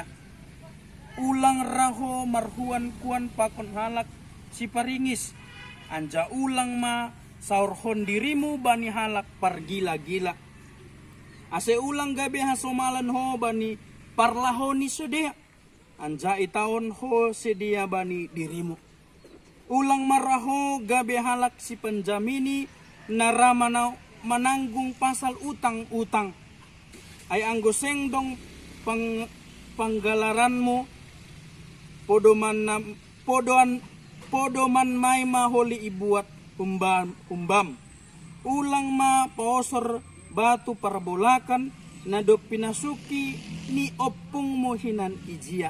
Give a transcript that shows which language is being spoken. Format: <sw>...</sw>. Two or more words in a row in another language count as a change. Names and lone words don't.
<bts>Ulang raho marhuan kuan pakon halak si paringis, anjah ulang ma saurhon dirimu bani halak pargila-gila. Ase ulang gabe hasomalan ho bani parlaho ni sedea, anja itaon ho sedia bani dirimu. Ulang maraho gabe halak si penjamini naramana menanggung pasal utang-utang. Ay anggoseng dong panggalaranmu podoman may maholi ibuat umbam. Ulang ma paosor batu parabolakan na do pinasuki ni opung mohinan ijia.</bts>